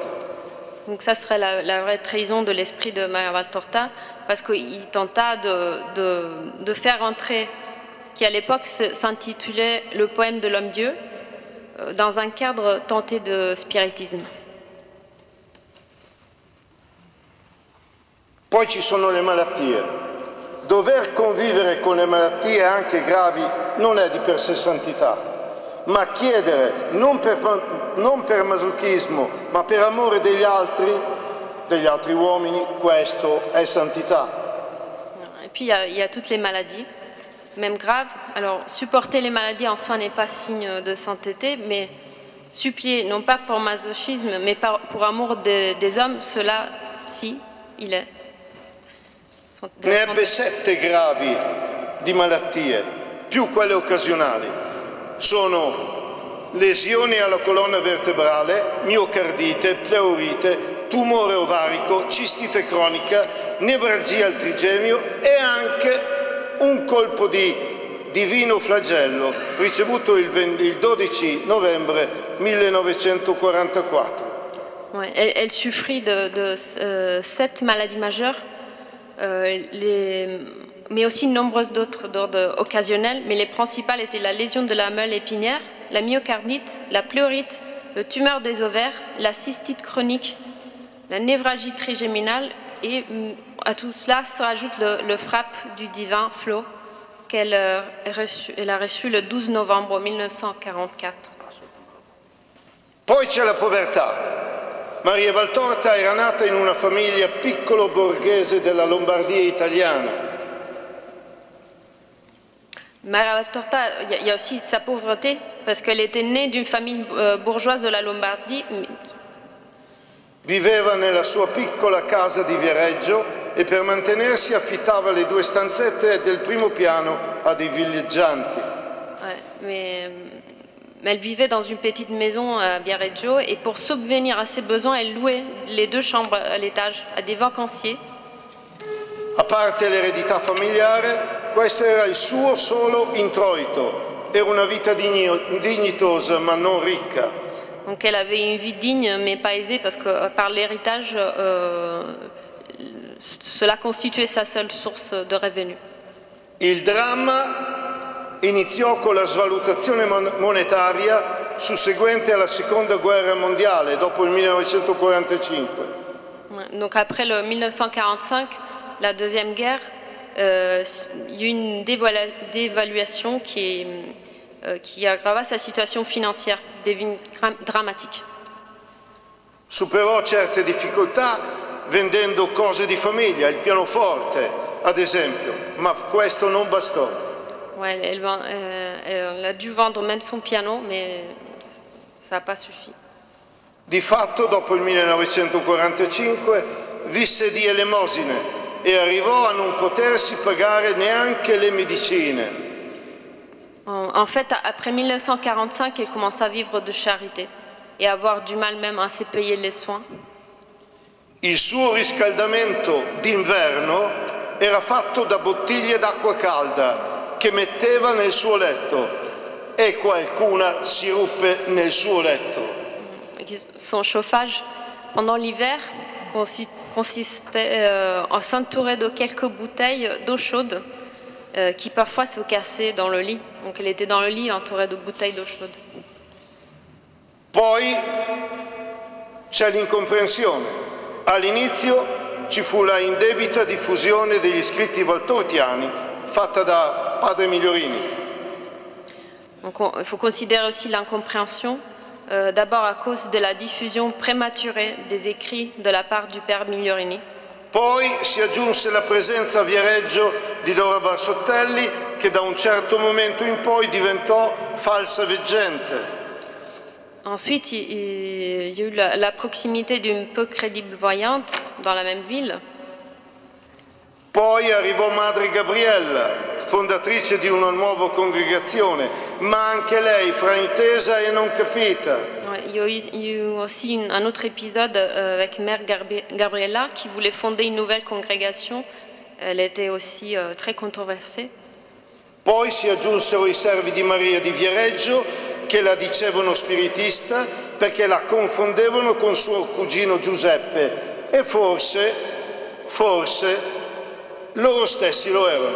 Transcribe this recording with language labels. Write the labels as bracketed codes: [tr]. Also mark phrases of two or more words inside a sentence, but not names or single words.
[fr] Donc ça serait la vraie trahison de l'esprit de Maria Valtorta, parce qu'il tenta de faire entrer ce qui à l'époque s'intitulait le poème de l'homme-dieu dans un cadre tenté de spiritisme. [it] Poi ci sono le malattie. Dover convivere con le malattie anche gravi non è di per sé santità. Ma chiedere non per masochismo, ma per amore degli altri uomini, questo è santità. [fr] Et puis il y a toutes les maladies, même graves. Alors supporter les maladies en soi n'est pas signe de sainteté, mais supplier, non pas pour masochisme, mais pour amour des hommes, cela, si, il est. [it] Ne ebbe 7 gravi di malattie, più quelle occasionali. Sono lesioni alla colonna vertebrale, miocardite, pleurite, tumore ovarico, cistite cronica, nevralgia al trigemio e anche un colpo di divino flagello ricevuto il 12 novembre 1944. [fr] Ouais, elle souffrit de 7 maladies majeures, mais aussi nombreuses d'autres d'ordre occasionnel, mais les principales étaient la lésion de la meule épinière, la myocardite, la pleurite, le tumeur des ovaires, la cystite chronique, la névralgie trigéminale, et à tout cela se rajoute le frappe du divin flot qu'elle a reçu le 12 novembre 1944. [it] Poi c'è la povertà. Maria Valtorta era nata in una famiglia piccolo borghese della Lombardia italiana. [fr] Maria Valtorta, il y a aussi sa pauvreté, parce qu'elle était née d'une famille bourgeoise de la Lombardie. [it] Viveva nella sua piccola casa di Viareggio e per mantenersi affittava le 2 stanzette del primo piano a dei villeggianti. [fr] Ouais, mais elle vivait dans une petite maison à Viareggio et pour subvenir à ses besoins, elle louait les 2 chambres à l'étage à des vacanciers. [it] A parte l'eredità familiare, questo era il suo solo introito. Era una vita dignitosa ma non ricca. [fr] Donc elle avait une vie digne mais pas aisée parce que par l'héritage, cela constituait sa seule source de revenus. [it] Il dramma iniziò con la svalutazione monetaria susseguente alla Seconda Guerra Mondiale, dopo il 1945. [fr] Donc après le 1945, la Deuxième Guerre, il y a eu une dévaluation qui aggrava sa situation financière, devenu dramatique. [it] Superò certe difficoltà vendendo cose di famiglia, il pianoforte ad esempio, ma questo non bastò. [fr] Ouais, elle a dû vendre même son piano, mais ça n'a pas suffi. [it] Di fatto, dopo il 1945, visse di elemosine e arrivò a non potersi pagare neanche le medicine. [fr] En fait, après 1945, elle commence à vivre de charité et à avoir du mal même à se payer les soins. [it] Il suo riscaldamento d'inverno era fatto da bottiglie d'acqua calda che metteva nel suo letto e qualcuna si ruppe nel suo letto. [fr] Son chauffage pendant l'hiver consistait à s'entourer de quelques bouteilles d'eau chaude qui parfois se cassaient dans le lit. Donc elle était dans le lit entourée de bouteilles d'eau chaude. [it] Poi c'è l'incomprensione. All'inizio ci fu la indebita diffusione degli scritti valtortiani fatta da Padre Migliorini. [fr] Donc il faut considérer aussi l'incompréhension, d'abord à cause de la diffusion prématurée des écrits de la part du Père Migliorini. [it] Poi si aggiunse la presenza a Viareggio di Dora Barsottelli, che da un certo momento in poi diventò falsa veggente. [fr] Ensuite, il y a eu la proximité d'une peu crédible voyante dans la même ville. [it] Poi arrivò Madre Gabriella, fondatrice di una nuova congregazione, ma anche lei fraintesa e non capita. [fr] Il y a eu aussi un autre épisode avec Mère Gabriella qui voulait fonder une nouvelle congrégation. Elle était aussi très controversée. [it] Poi si aggiunsero i servi di Maria di Viareggio che la dicevano spiritista perché la confondevano con suo cugino Giuseppe e forse loro stessi lo erano.